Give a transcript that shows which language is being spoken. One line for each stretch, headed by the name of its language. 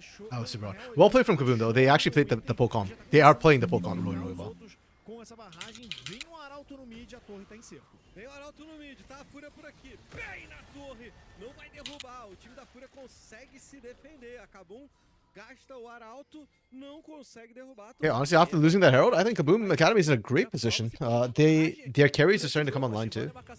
English: That was super hard. Well played from Kaboom though. They actually played the Pokemon. They are playing the Pokemon really, really well.
Portuguese: Com essa barragem, vem o Arauto no mid, a torre tá em cerco. Vem o Arauto no mid, tá a Fúria por aqui. Bem na torre, não vai derrubar. O time da Fúria consegue se defender. Acabou, gasta o Arauto, não consegue derrubar.
English: Yeah, honestly, after losing that Herald, I think Kaboom Academy is in a great position. Their carries are starting to come online too.